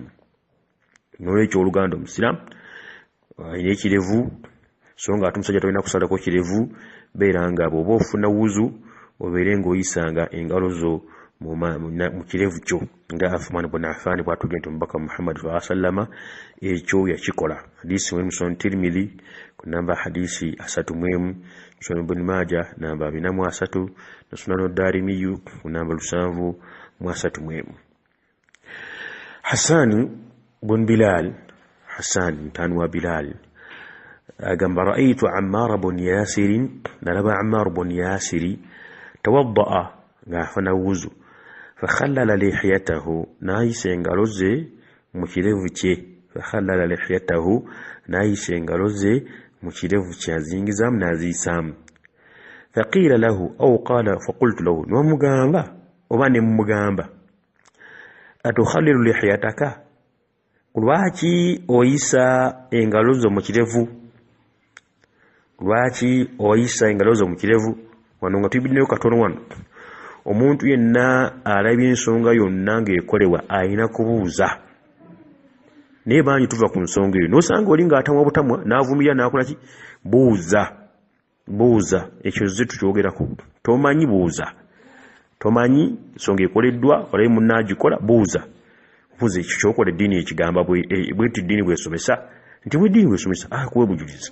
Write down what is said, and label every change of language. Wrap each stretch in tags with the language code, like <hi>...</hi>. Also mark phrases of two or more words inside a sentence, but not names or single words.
<lg>N'olwekyo oluganda omusiraamu ayina ekirevu so nga ate omusajja talina kusalako kirevu beera nga bw'oba ofuna wuzu obeere ng'oyisanga engalo zo mu kirevu kyo nga Uthman ibn Affan bw'atugenda nti omubaka Muhammad</lg> <ar>صلى الله عليه وسلم</ar> <lg>ekyo yakikola. Hadisi mu Sunan Tirmidhi ku namba hadisi 31, Sunan Ibn Majah namba 43 na Sunan Darimi ku namba 731. Hassan ibn Bilal mtani wa Bilal agamba ra'aytu Ammar ibn Yasir nalaba Ammar ibn Yasir tawadda'a ng'afuna wuzu</lg> <ar>فخلل لحيته</ar> <lg>nayise engalo ze mu kirevu kye</lg> <ar>فخلل لحيته</ar> <lg>nayise engalo ze mu kirevu kye azingizamu n'aziyisaamu.</lg> <ar>فقيل له أو قال فقلت له</ar> <lg>n'omugamba oba ne mumugamba</lg> <ar>أتخلل لحيتك</ar> <lg>lwaki oyisa engalo zo mu kirevu wano nga tuyibiddeyo katono wano. Omuntu yenna alabye ensonga yonna ng'ekolebwa alina kubuuza naye bangi tuva ku nsonga eyo n'osanga oli ng'atamwa butamwa n'avumirira n'akola ki buuza ekyo ze tukyogerako tomanyi buuza tomanyi nsonga ekoleddwa olabe munnaagikola buuza ekyo kyokola eddiini ekigamba bweti eddiini bwesomesa nti bweddiini bwesomesa kuwe bujulizi.</lg>